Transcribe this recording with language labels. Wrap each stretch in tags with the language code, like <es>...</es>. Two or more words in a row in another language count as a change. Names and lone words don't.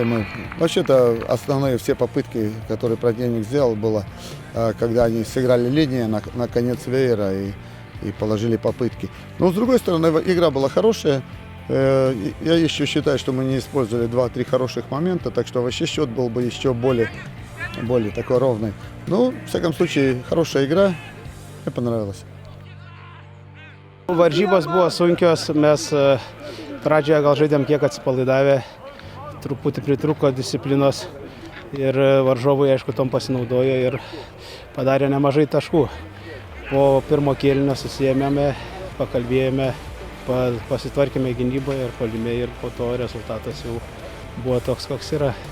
<ru>Мы вообще-то основные все попытки, которые противник сделал, было, когда они сыграли линии на конец веера и положили попытки. Но с другой стороны, игра была хорошая. Я еще считаю, что мы не использовали 2-3 хороших момента, так что вообще счет был бы еще более такой ровный. Ну, в всяком случае, хорошая игра. Мне понравилось.</ru> <lt>Varžybos buvo sunkios, mes pradžioje gal žaidėm kiek atsipalaidavę, truputį pritruko disciplinos ir varžovai aišku tom pasinaudojo ir padarė nemažai taškų. Po pirmo kėlinio susijėmėme, pakalbėjome, pasitvarkėme gynyboje ir puolime ir po to rezultatas jau buvo toks, koks yra.</lt>